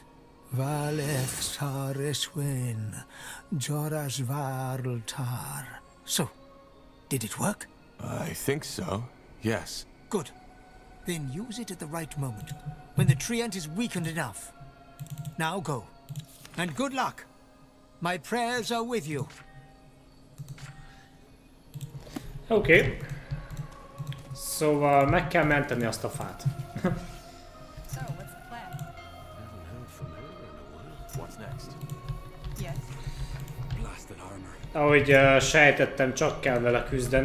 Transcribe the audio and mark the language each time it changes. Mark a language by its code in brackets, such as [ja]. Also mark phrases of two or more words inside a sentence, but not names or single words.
[en] Valeth Sareswen, Joras Varltar. So, did it work? I think so, yes. Good. Then use it at the right moment, when the treant is weakened enough. Now go. And good luck. My prayers are with you. [hu] Oké. Szóval meg kell menteni azt a fát. Ahogy sejtettem, csak kell vele küzdeni.